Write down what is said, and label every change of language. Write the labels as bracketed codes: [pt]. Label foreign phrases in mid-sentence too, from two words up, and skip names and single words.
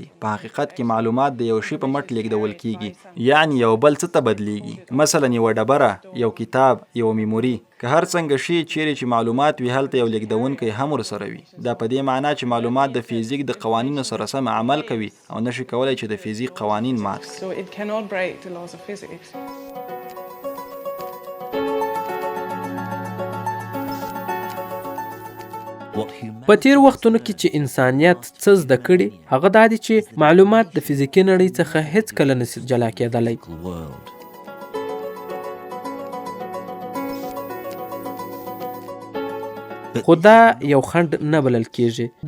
[ps] په حقیقت کې معلومات د یو شي په مټ لیږدول کیږي، یعنی یو بل څه ته بدلیږي. مثلا یو ډبره، یو کتاب، یو میموري، که هر څنګه شي چیرې چې معلومات وي هلته یو لیږدونکی هم ورسره وي. دا په دې معنی چې معلومات د فزیک د قوانینو سره سم عمل کوي او نشي کولای چې د فزیک قوانین مات کړي. [en] So it cannot break the laws of physics. [ps] په تیر وختونو کې چې انسانیت څه زده کړي هغه دا دي چې معلومات د فزیکي نړۍ څخه هیڅ کله نشي جلا کېدلی. خو دا یو خنډ نه بلل کېږي.